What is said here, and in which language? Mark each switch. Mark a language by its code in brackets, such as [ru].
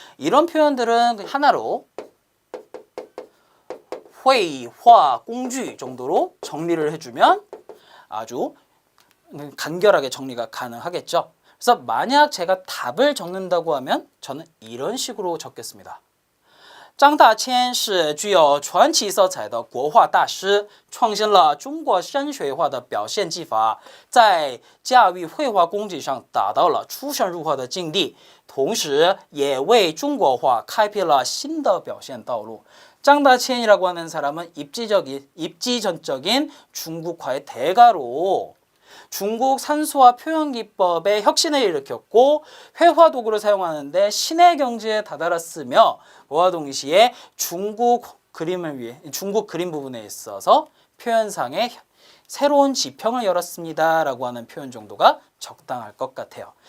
[ko] 이런 표현들은 하나로 [zh] 绘画工具 [ko] 정도로 정리를 해주면 아주 간결하게 정리가 가능하겠죠. 그래서 만약 제가 답을 적는다고 하면 저는 이런 식으로 적겠습니다. [zh] 张大千是具有传奇色彩的国画大师，创新了中国山水画的表现技法，在驾驭绘画功底上达到了出神入化的境地，同时也为中国画开辟了新的表现道路。 [ko] 짱다치엔이라고 하는 사람은 입지전적인 중국화의 대가로 중국 산수화 표현 기법의 혁신을 일으켰고 회화 도구를 사용하는데 신의 경지에 다다랐으며 그와 동시에 중국 그림 부분에 있어서 표현상의 새로운 지평을 열었습니다 라고 하는 표현 정도가 적당할 것 같아요.